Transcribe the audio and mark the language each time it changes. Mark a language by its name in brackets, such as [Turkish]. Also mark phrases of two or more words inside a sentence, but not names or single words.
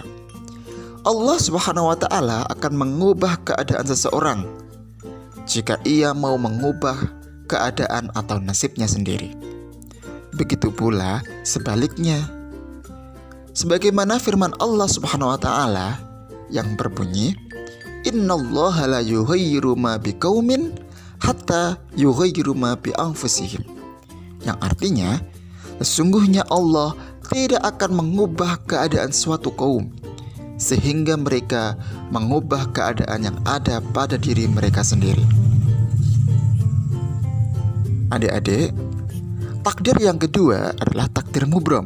[Indonesian] Allah [Arabic] سبحانه وتعالى [Indonesian] akan mengubah keadaan seseorang jika ia mau mengubah keadaan atau nasibnya sendiri. Begitu pula sebaliknya. Sebagaimana firman Allah [Arabic] سبحانه وتعالى [Indonesian] yang berbunyi, [Arabic] "إن الله لا يغير ما بقوم حتى يغيروا ما بأنفسهم." [Indonesian] Yang artinya, sesungguhnya Allah tidak akan mengubah keadaan suatu kaum sehingga mereka mengubah keadaan yang ada pada diri mereka sendiri. Adik-adik, takdir yang kedua adalah takdir mubram.